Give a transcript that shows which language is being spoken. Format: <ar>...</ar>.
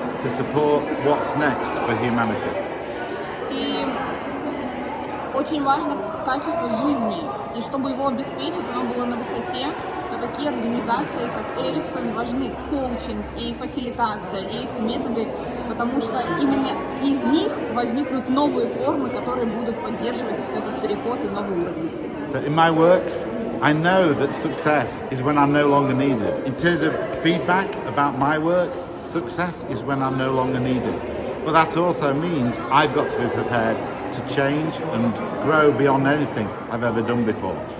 <en>to support what's next for humanity.</en> <ru>И очень важно качество жизни, и чтобы его обеспечить, оно было на высоте, то такие организации, как ERICKSON, важны коучинг и фасилитация, и эти методы, потому что именно из них возникнут новые формы, которые будут поддерживать вот этот переход и новый уровень.</ru> <en>So in my work, I know that success is when I'm no longer needed. In terms of feedback about my work, success is when I'm no longer needed. But that also means I've got to be prepared to change and grow beyond anything I've ever done before.</en>